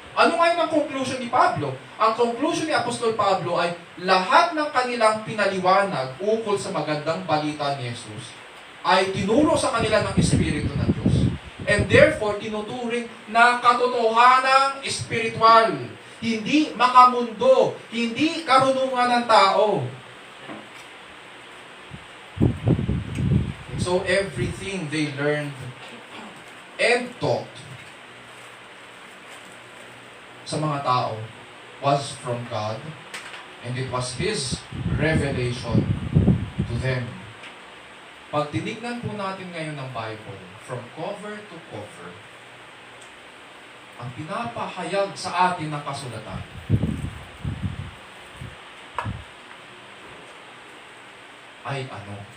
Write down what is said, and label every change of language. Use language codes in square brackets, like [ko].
[tl] Ano ngayon ang conclusion ni Pablo? Ang conclusion ni Apostol Pablo ay lahat ng kanilang pinaliwanag ukol sa magandang balita ni Jesus ay tinuro sa kanila ng Espiritu ng Diyos. [en] And therefore, [tl] tinuturing na katotohanang espiritual. Hindi makamundo. Hindi karunungan ng tao. [en] And so, everything they learned and taught [tl] sa mga tao [en] was from God, and it was His revelation to them. [tl] Pag tinignan po natin ngayon ng Bible, [en] from cover to cover, [tl] ang pinapahayag sa atin ng kasulatan ay ano?